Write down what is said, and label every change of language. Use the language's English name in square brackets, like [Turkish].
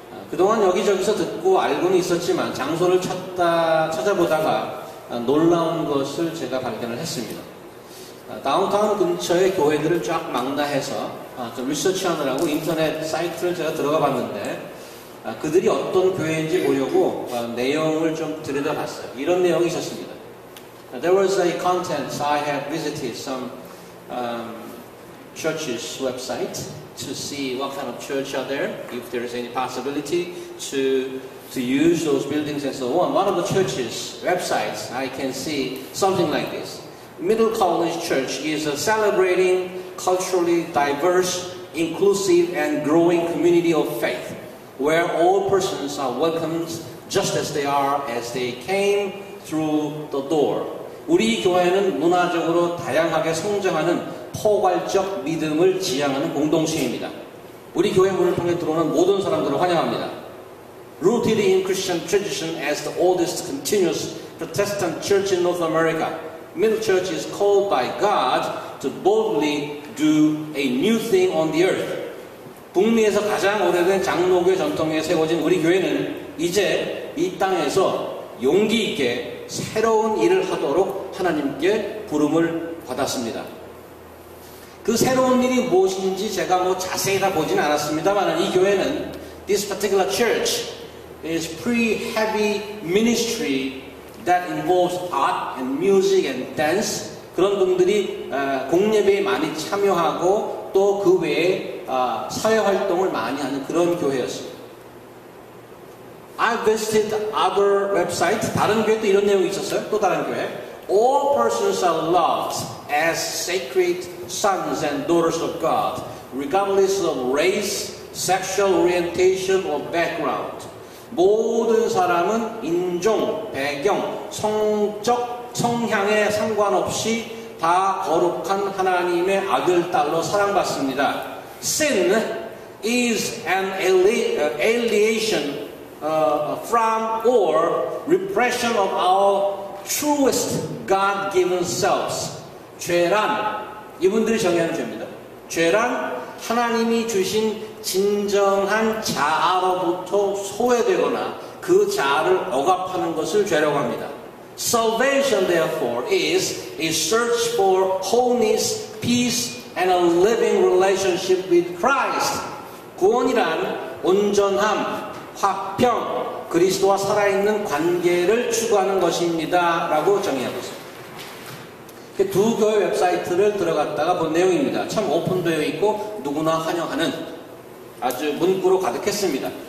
[Korean] 그동안 여기저기서 듣고 알고는 있었지만 장소를 찾아보다가 놀라운 것을 제가 발견을 했습니다. 다운타운 근처의 교회들을 쫙 망라해서 좀 리서치하느라고 인터넷 사이트를 제가 들어가 봤는데 그들이 어떤 교회인지 보려고 내용을 좀 들여다봤어요. 이런 내용이 있었습니다. [English] There was a content. I had visited some church's website to see what kind of church are there, if there is any possibility to use those buildings and so on. One of the church's websites, I can see something like this. Middle College Church is celebrating culturally diverse, inclusive, and growing community of faith, where all persons are welcomed just as they are as they came through the door. [Korean] 우리 교회는 문화적으로 다양하게 성장하는 포괄적 믿음을 지향하는 공동체입니다. 우리 교회 문을 통해 들어오는 모든 사람들을 환영합니다. [English] Rooted in Christian tradition as the oldest continuous Protestant church in North America, Middle Church is called by God to boldly do a new thing on the earth. [Korean] 북미에서 가장 오래된 장로교회 전통에 세워진 우리 교회는 이제 이 땅에서 용기 있게 새로운 일을 하도록 하나님께 부름을 받았습니다. 그 새로운 일이 무엇인지 제가 자세히 다 보지는 않았습니다만 이 교회는 [English] This particular church is pretty heavy ministry that involves art and music and dance. [Korean] 그런 분들이 공예배에 많이 참여하고 또 그 외에 사회활동을 많이 하는 그런 교회였습니다. [English] I visited other websites. [Korean] 다른 교회도 이런 내용이 있었어요. 또 다른 교회. [English] All persons are loved as sacred sons and daughters of God, regardless of race, sexual orientation, or background. [Korean] 모든 사람은 인종, 배경, 성적, 성향에 상관없이 다 거룩한 하나님의 아들, 딸로 사랑받습니다. [English] Sin is an alienation from or repression of our truest God-given selves. [Korean] 죄란, 이분들이 정의하는 죄입니다. 죄란 하나님이 주신 진정한 자아로부터 소외되거나 그 자아를 억압하는 것을 죄라고 합니다. [English] Salvation, therefore, is a search for wholeness, peace, and a living relationship with Christ. [Korean] 구원이란 온전함, 화평, 그리스도와 살아있는 관계를 추구하는 것입니다. 라고 정의하고 있습니다. 두 교회 웹사이트를 들어갔다가 본 내용입니다. 참 오픈되어 있고 누구나 환영하는 아주 문구로 가득했습니다.